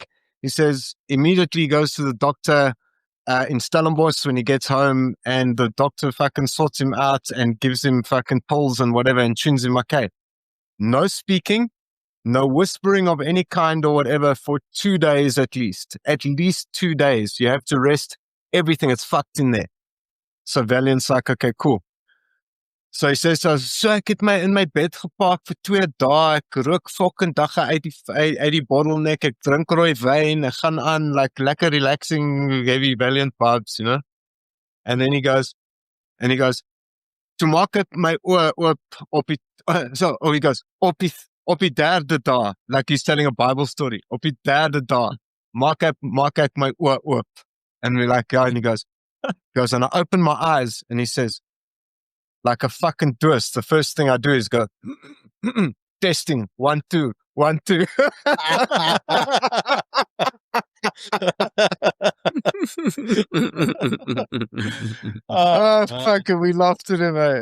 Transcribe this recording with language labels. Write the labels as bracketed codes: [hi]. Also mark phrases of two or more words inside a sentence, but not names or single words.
[en] He says immediately he goes to the doctor in Stellenbosch when he gets home, and the doctor fucking sorts him out and gives him fucking pills and whatever and tunes him okay. No speaking, no whispering of any kind or whatever for 2 days at least. At least 2 days. You have to rest everything. It's fucked in there. So Valiant's like, okay, cool. So he says, [af] so ek het my in my bed gepark vir 2 dae. Ek rook fucking dagga uit die bottleneck. Ek drink rooi wyn. Ek gaan aan like lekker [en] relaxing heavy Valiant vibes, you know. And then he goes, [af] to maak het my oor oop op die, [en] he goes, [af] op die derde dag, [en] like he's telling a Bible story. [af] Op die derde dag, maak ek my oor oop. [en] And we're like, yeah, and he goes, and I open my eyes, and he says, like a fucking twist, the first thing I do is go, testing, 1, 2, 1, 2. Oh, fucking, we laughed at him, eh?